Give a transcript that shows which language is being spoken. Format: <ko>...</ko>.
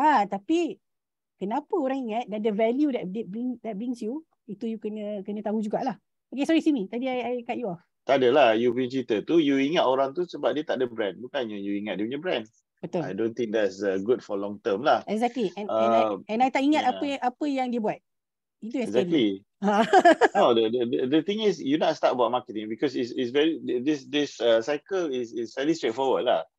<ms>Tapi kenapa orang ingat dan</ms> <en>the value that brings you,</en> <ms>itu you kena tahu jugalah.</ms> <en>Okay, sorry Simi,</en> <ms>tadi</ms> <en>I cut you off.</en> <ms>Tak adalah, you punya cerita tu you ingat orang tu sebab dia tak ada brand, bukannya you ingat dia punya brand. Betul.</ms> <en>I don't think that's good for long term lah. Exactly. And I</en> <ms>tak ingat apa yang dia buat. Itu yang</ms> <en>exactly. No, the thing is you</en> <ms>nak</ms> <en>start</en> <ms>buat</ms> <en>marketing because it's very this cycle is fairly straightforward lah.</en>